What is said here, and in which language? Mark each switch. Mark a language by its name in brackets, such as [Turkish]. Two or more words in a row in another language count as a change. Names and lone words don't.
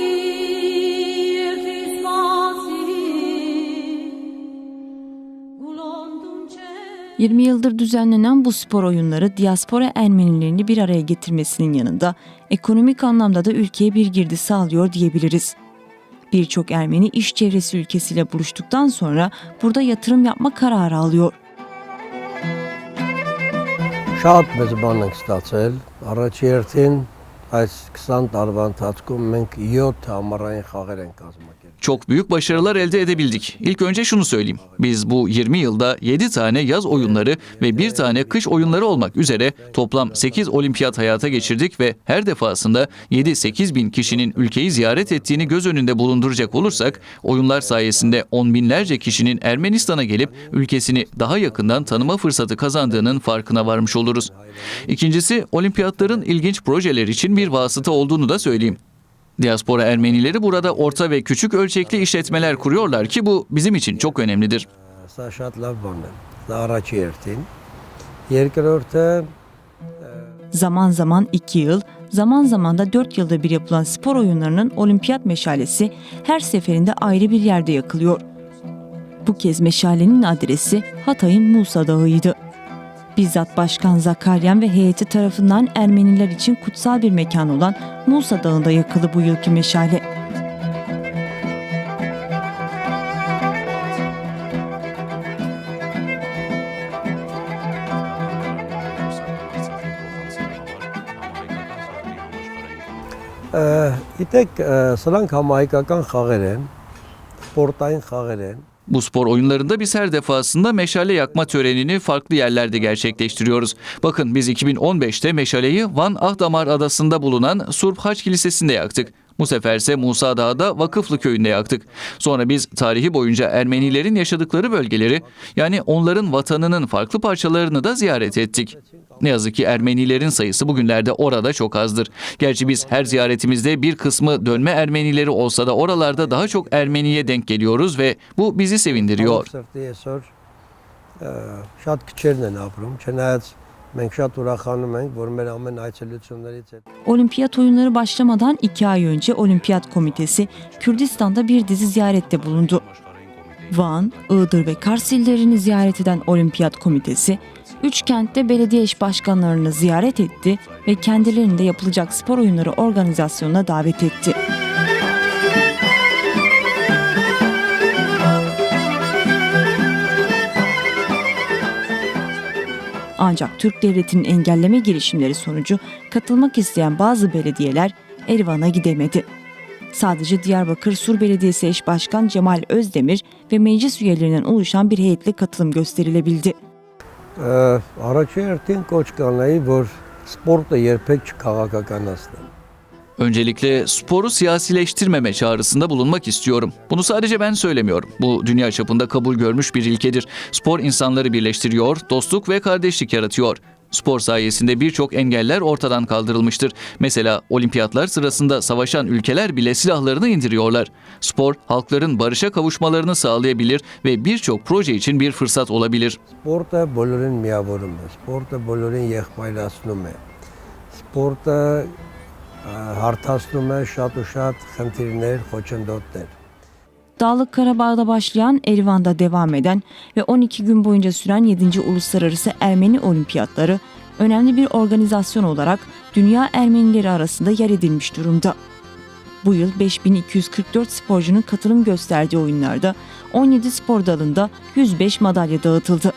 [Turkish] 20 yıldır düzenlenen bu spor oyunları diaspora Ermenilerini bir araya getirmesinin yanında ekonomik anlamda da ülkeye bir girdi sağlıyor diyebiliriz. Birçok Ermeni iş çevresi ülkesiyle buluştuktan sonra burada yatırım yapma kararı alıyor. [Armenian] Շատ մեծ բան ենք ստացել։ Առաջի հերթին այս 20 տարվա ընթացքում մենք 7 համառային խաղեր ենք կազմակերպել։ [Turkish] Çok büyük başarılar elde edebildik. İlk önce şunu söyleyeyim. Biz bu 20 yılda 7 tane yaz oyunları ve 1 tane kış oyunları olmak üzere toplam 8 olimpiyat hayata geçirdik ve her defasında 7-8 bin kişinin ülkeyi ziyaret ettiğini göz önünde bulunduracak olursak, oyunlar sayesinde on binlerce kişinin Ermenistan'a gelip ülkesini daha yakından tanıma fırsatı kazandığının farkına varmış oluruz. İkincisi, olimpiyatların ilginç projeler için bir bir vasıta olduğunu da söyleyeyim. Diaspora Ermenileri burada orta ve küçük ölçekli işletmeler kuruyorlar ki bu bizim için çok önemlidir. [Armenian] Սա շատ լավ բան է։ Դա առաջի երթին։ Երկրորդը [Turkish] Zaman zaman 2 yıl, zaman zaman da 4 yılda bir yapılan spor oyunlarının olimpiyat meşalesi her seferinde ayrı bir yerde yakılıyor. Bu kez meşalenin adresi Hatay'ın Musa Dağı'ydı. Bizzat Başkan Zakaryan ve heyeti tarafından Ermeniler için kutsal bir mekan olan Musa Dağı'nda yakıldı bu yılki meşale. [Armenian] Գիտեք, սրանք համահայկական խաղեր են, սպորտային խաղեր են։ [Turkish] Bu spor oyunlarında biz her defasında meşale yakma törenini farklı yerlerde gerçekleştiriyoruz. Bakın biz 2015'te meşaleyi Van Ahdamar adasında bulunan Surp Haç Kilisesi'nde yaktık. Bu sefer ise Musa Dağı'da Vakıflı Köyü'nde yaktık. Sonra biz tarihi boyunca Ermenilerin yaşadıkları bölgeleri, yani onların vatanının farklı parçalarını da ziyaret ettik. Ne yazık ki Ermenilerin sayısı bugünlerde orada çok azdır. Gerçi biz her ziyaretimizde bir kısmı dönme Ermenileri olsa da oralarda daha çok Ermeniye denk geliyoruz ve bu bizi sevindiriyor. [Armenian] Սրտի այսօր շատ քչերն են ապրում, չնայած մենք շատ ուրախանում ենք, որ մեր ամեն այցելություններից հետո [Turkish] Olimpiyat oyunları başlamadan 2 ay önce Olimpiyat Komitesi Kürdistan'da bir dizi ziyarette bulundu. Van, Iğdır ve Kars illerini ziyaret eden Olimpiyat Komitesi, 3 kentte belediye eş başkanlarını ziyaret etti ve kendilerini de yapılacak spor oyunları organizasyonuna davet etti. Ancak Türk Devleti'nin engelleme girişimleri sonucu katılmak isteyen bazı belediyeler Erivan'a gidemedi. Sadece Diyarbakır Sur Belediyesi Eş Başkan Cemal Özdemir ve meclis üyelerinden oluşan bir heyetle katılım gösterilebildi. [Armenian] Առաջի հերթին կոչ կանեի, որ սպորտը երբեք չքաղաքականացնեն։ [Turkish] Öncelikle sporu siyasileştirmeme çağrısında bulunmak istiyorum. Bunu sadece ben söylemiyorum. Bu dünya çapında kabul görmüş bir ilkedir. Spor insanları birleştiriyor, dostluk ve kardeşlik yaratıyor. Spor sayesinde birçok engeller ortadan kaldırılmıştır. Mesela olimpiyatlar sırasında savaşan ülkeler bile silahlarını indiriyorlar. Spor, halkların barışa kavuşmalarını sağlayabilir ve birçok proje için bir fırsat olabilir. [Armenian] Սպորտը բոլորին միավորում է, սպորտը բոլորին եղբայրացնում է։ Սպորտը հարթացնում է շատ ու շատ խնդիրներ, խոչընդոտներ։ [Turkish] Dağlık Karabağ'da başlayan, Erivan'da devam eden ve 12 gün boyunca süren 7. Uluslararası Ermeni Olimpiyatları önemli bir organizasyon olarak dünya Ermenileri arasında yer edilmiş durumda. Bu yıl 5244 sporcunun katılım gösterdiği oyunlarda 17 spor dalında 105 madalya dağıtıldı.